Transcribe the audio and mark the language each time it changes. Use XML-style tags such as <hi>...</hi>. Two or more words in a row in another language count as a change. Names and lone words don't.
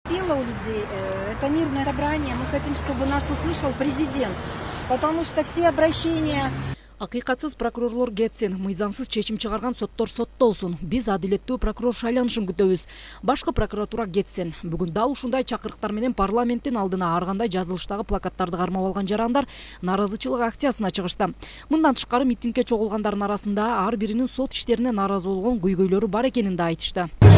<ru>Пила у людей, это мирное собрание, мы хотим, чтобы нас услышал президент, потому что все обращения...</ru> <ky>Акыйкатсыз прокурорлор кетсин, мыйзамсыз чечим чыгарган соттор соттолсун. Биз адилеттүү прокурор шайланышын күтөбүз. Башкы прокуратура кетсин. Бүгүн дал ушундай чакырыктар менен парламенттин алдына ар кандай жазылыштагы плакаттарды кармап алган жарандар нааразычылык акциясына чыгышты. Мындан тышкары митингге чогулгандардын арасында ар биринин сот иштерине нааразы болгон көйгөйлөрү бар экенин да айтышты.</ky>